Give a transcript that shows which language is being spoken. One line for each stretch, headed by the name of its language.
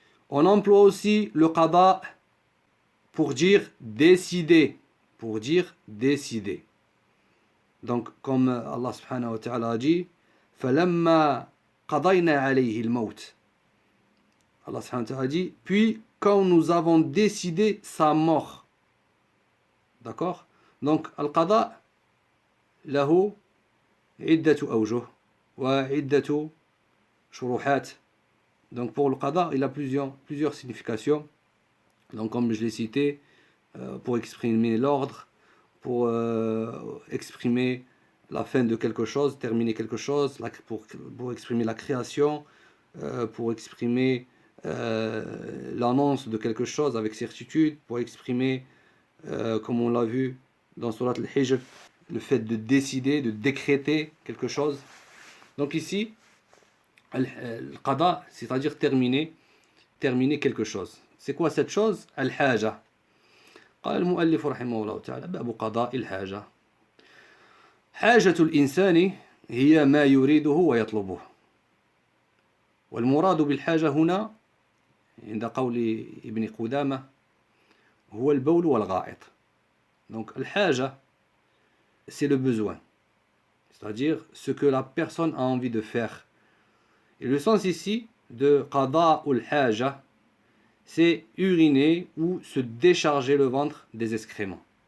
French: On emploie aussi le qada pour dire décider, pour dire décider. Donc comme Allah subhanahu wa ta'ala a dit,
Arabic: فَلَمَّا قَضَيْنَا عَلَيْهِ الْمَوْتِ.
French: Allah subhanahu wa ta'ala a dit, puis quand nous avons décidé sa mort. D'accord?
Arabic: Donc al-qada له عدة أوجه وعدة شروحات.
French: Donc pour le qada, il a plusieurs significations. Donc comme je l'ai cité, pour exprimer l'ordre, pour exprimer la fin de quelque chose, terminer quelque chose, pour exprimer la création, pour exprimer l'annonce de quelque chose avec certitude, pour exprimer, comme on l'a vu dans Surat al-Hijr, le fait de décider, de décréter quelque chose. Donc ici, al-qada, c'est-à-dire terminer quelque chose. C'est quoi cette chose? Al-haja.
Arabic: قال المؤلف رحمه الله تعالى باب قضاء الحاجة. حاجة الإنسان هي ما يريده ويطلبه. والمراد بالحاجة هنا عند قول ابن قدامة هو البول والغائط.
French: Donc الحاجة c'est le besoin, c'est-à-dire ce que la personne a envie de faire. Et le sens ici de qada ul haja, c'est uriner ou se décharger le ventre des excréments.